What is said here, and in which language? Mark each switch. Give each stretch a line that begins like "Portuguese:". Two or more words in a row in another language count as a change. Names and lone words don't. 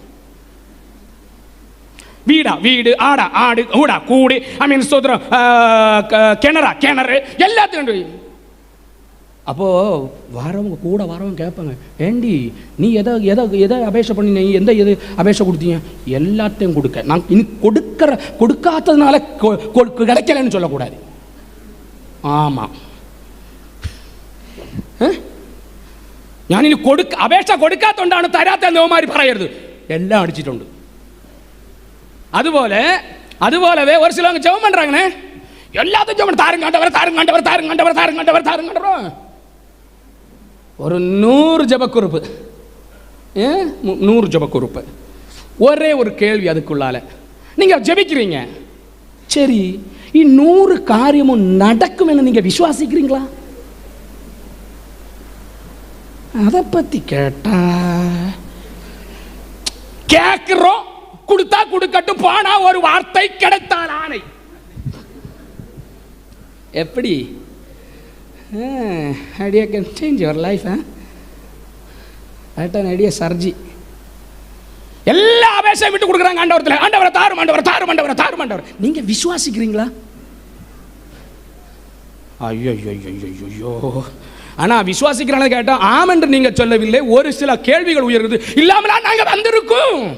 Tamil: வீடா வீடு, ஆடா ஆடு, ஊடா கூடு, ஆமென் ஸ்தோத்திரம், கிணறா கிணறு, எல்லாத்தையும். அப்போ வரவங்க கூட வரவங்க கேட்பாங்க, ஏண்டி நீ எதை அபேஷை பண்ணி, நீ எது அபேஷை கொடுத்தீங்க? எல்லாத்தையும் கொடுக்க. நான் இனி கொடுக்காததுனால கிடைக்கலன்னு சொல்லக்கூடாது. ஆமாம்,
Malayalam: ഞാൻ ഇനി അപേക്ഷ കൊടുക്കാത്തോണ്ടാണ് തരാത്ത എന്നോമാര് പറയരുത്. എല്ലാം അടിച്ചിട്ടുണ്ട്.
Tamil: അതുപോലவே ஒரு சிலவங்க ஜெபம் பண்றாங்கனே, எல்லாத்தையும் ஜெபம் தாருங்க ஆண்டவர். ஒரு 100 ஜெபக்குறிப்பு, 100 ஜெபக்குறிப்பு. ஒரே ஒரு கேள்வி அதுக்குள்ளால. நீங்க ஜெபிக்கிறீங்க, சரி 100 காரியமும் நடக்கும் என்று நீங்க விசுவாசிக்கிறீங்களா? அதை பத்தி கேட்டா கேட்கிறோம், கொடுத்தா கொடுக்கட்டும், போனா ஒரு வார்த்தை, கிடைத்தால் ஆணை. எப்படி?
English: idea can change your life. தட் an idea சர்ஜி.
Tamil: எல்லா அபேஷையும் விட்டு கொடுக்குறாங்க ஆண்டவரத்தில். ஆண்டவரை தாரும். நீங்க விசுவாசிக்கிறீங்களா? ஐயோ. ஆனா விசுவாசிக்கிறான கேட்டா ஆமென்று நீங்க சொல்லவில்லை. ஒரு சில கேள்விகள் உயர்கிறது. இல்லாமலா நாங்க வந்திருக்கோம்.